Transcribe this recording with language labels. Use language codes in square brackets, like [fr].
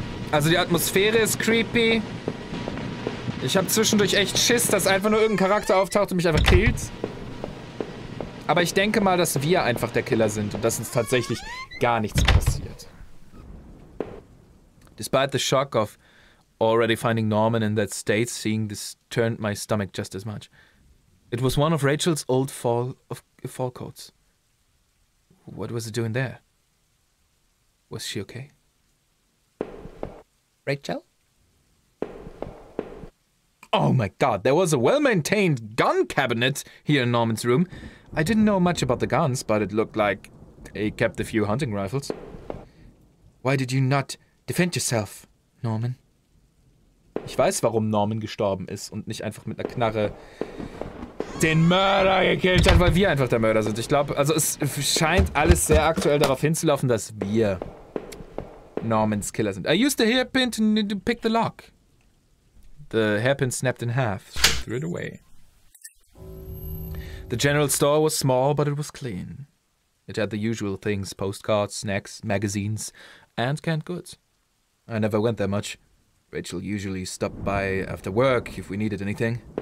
[de] Also die Atmosphäre ist creepy. Ich habe zwischendurch echt Schiss, dass einfach nur irgendein Charakter auftaucht und mich einfach killt. Aber ich denke mal, dass wir einfach der Killer sind und dass uns tatsächlich gar nichts passiert. [en] Despite the shock of already finding Norman in that state, seeing this turned my stomach just as much. It was one of Rachel's old fall coats. What was it doing there? Was she okay? Rachel? Oh my god, there was a well-maintained gun cabinet here in Norman's room. I didn't know much about the guns, but it looked like they kept a few hunting rifles. Why did you not defend yourself, Norman? [de] Ich weiß, warum Norman gestorben ist und nicht einfach mit einer Knarre den Mörder gekillt hat, weil wir einfach der Mörder sind. Ich glaube, also es scheint alles sehr aktuell darauf hinzulaufen, dass wir Normans Killer sind. [en] I used the hairpin to pick the lock. The hairpin snapped in half, so I threw it away. The general store was small, but it was clean. It had the usual things: postcards, snacks, magazines, and canned goods. I never went there much. Rachel usually stopped by after work if we needed anything.